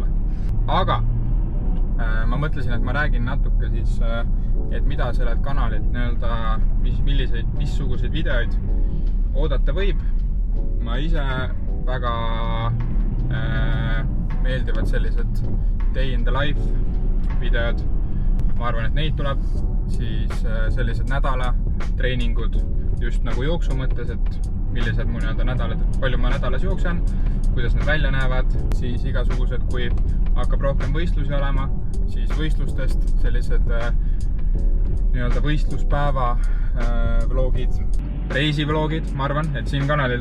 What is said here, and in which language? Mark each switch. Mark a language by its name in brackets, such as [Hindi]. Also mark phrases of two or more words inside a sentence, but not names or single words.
[Estonian] Aga ma mõtlesin, et ma räägin natuke siis, et mida sellelt kanalilt nii-öelda, missuguseid videoid oodata võib. Ma ise väga meeldivad sellised [English] day in the life [Estonian] videod. Ma arvan, et neid tuleb siis sellised nädala treeningud just nagu jooksu mõttes, et millised mu nädalad, palju ma nädalas jooksen, kuidas need välja näevad, siis igasugused, kui hakkab rohkem võistlusi olema, siis võistlustest sellised nii-öelda võistluspäeva vlogid, reisivlogid, ma arvan, et siin kanalil